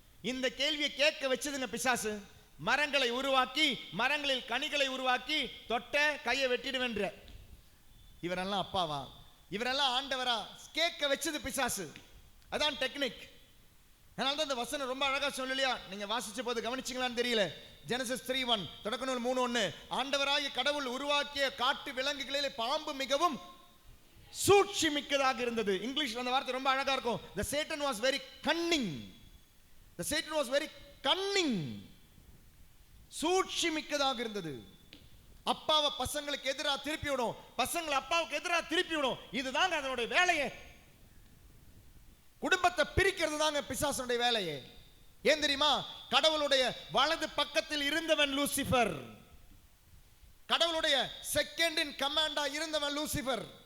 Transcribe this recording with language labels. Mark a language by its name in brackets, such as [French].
[Tamil] இந்த கேள்வியை கேட்க வச்சதுங்க பிசாசு. மரங்களை உருவாக்கி, மரங்களில் கனிகளை உருவாக்கி, தொட்ட கையை வெட்டிடுவேன்ற, இவரெல்லாம் அப்பாவா, இவரெல்லாம் ஆண்டவரா கேட்க வச்சது பிசாசு. அதான் டெக்னிக். அதனால தான் இந்த வசனம் ரொம்ப அழகா சொல்லலையா? நீங்க வாசிச்ச போது கவனிச்சிங்களான்னு தெரியல. ஜெனசிஸ் 3:1, தொடக்க நூல் 3:1, ஆண்டவராகிய கடவுள் உருவாக்கிய காட்டு விலங்குகளிலே பாம்பு மிகவும் சூழ்ச்சி மிக்கதாக இருந்தது. இங்கிலீஷ்ல அந்த வார்த்தை ரொம்ப அழகா இருக்கும். [English] The Satan was very cunning. The Satan was very cunning. [Tamil] சூழ்ச்சி மிக்கதாக இருந்தது. அப்பாவை பசங்களுக்கு எதிராக திருப்பி விடும், பசங்களை அப்பாவுக்கு எதிராக திருப்பி விடும். இதுதாங்க அதனுடைய வேலையே. குடும்பத்தை பிரிக்கிறது தாங்க பிசாசனுடைய வேலையே. ஏன் தெரியுமா? கடவுளுடைய வலது பக்கத்தில் இருந்தவன் லூசிபர், கடவுளுடைய செகண்ட் இன் கமாண்டா இருந்தவன் லூசிபர்.